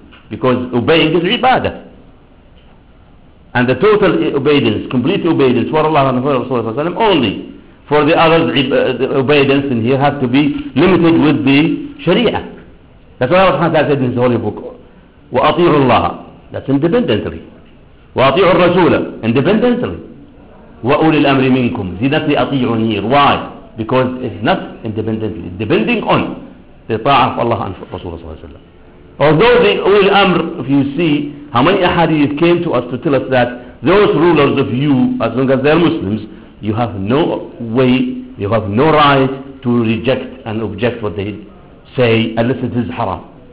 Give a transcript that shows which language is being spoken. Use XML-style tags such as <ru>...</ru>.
<en>Because obeying is ibadah. And the total obedience, complete obedience, for Allah and for Rasulullah SAW only. For the other obedience in here has to be limited with the Sharia. That's why Allah said in his holy book,</en> <ar>وَأَطِيعُ اللَّهَ,</ar> <en>that's independently.</en> <ar>وَأَطِيعُ الرَّسُولَ,</ar> <en>independently.</en> <ar>وَأُولِي الْأَمْرِ مِنْكُمْ,</ar> <en>see that the أَطِيعُ here. Why? Because it's not independently, it's depending on the ta'a of Allah and Rasulullah SAW. Although the Ulil Amr, if you see, how many ahadith came to us to tell us that those rulers of you, as long as they're Muslims, you have no way, you have no right to reject and object what they say, unless it is haram.</en>